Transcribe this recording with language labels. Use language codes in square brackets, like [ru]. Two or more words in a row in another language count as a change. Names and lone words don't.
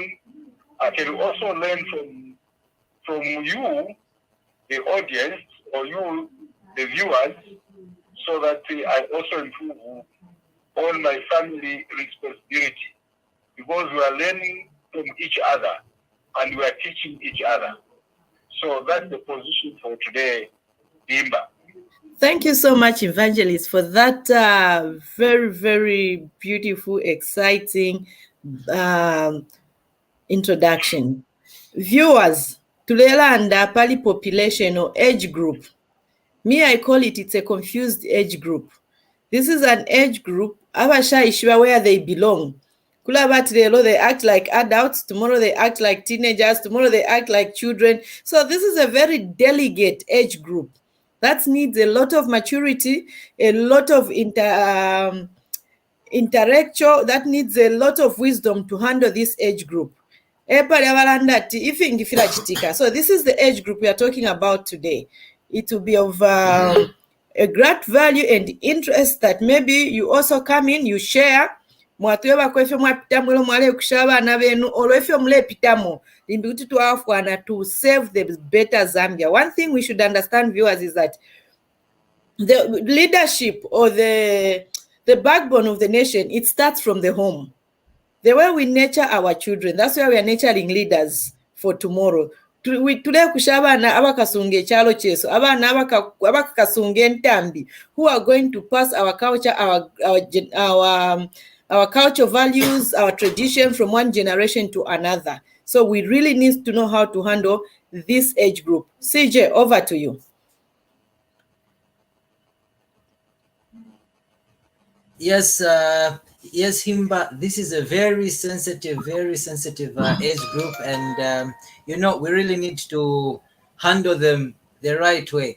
[en] I can also learn from you, the audience, or you, the viewers, so that I also improve on my family responsibility, because we are learning from each other and we are teaching each other. So that's the position for today, Himba. Thank you so much, Evangelist, for that very, very beautiful, exciting introduction. Viewers, [bem] tulelanda pali [en] population or age group. Me, I call it's a confused age group. This is an age group, abashayishwa where they belong. [bem] Kulabati lelo, [en] they act like adults, tomorrow they act like teenagers, tomorrow they act like children. So this is a very delicate age group. That needs a lot of maturity, a lot of intellectual, that needs a lot of wisdom to handle this age group. So this is the age group we are talking about today. It will be of a great value and interest that maybe you also come in, you share. [bem] Mwatweba kwefe mwapitamu mwale kushaba na benu olwefe mulepitamo limbi tuafwana [en] to save the better Zambia. One thing we should understand, viewers, is that the leadership or the backbone of the nation, it starts from the home. The way we nurture our children, that's why we are nurturing leaders for tomorrow. [bem] Today kushabana abakasunge chalo cheso abana abakasunge ntambi, [en] who are going to pass our culture, our culture values, our tradition from one generation to another. So we really need to know how to handle this age group. CJ, over to you. Yes, yes, Himba, this is a very sensitive age group, and we really need to handle them the right way.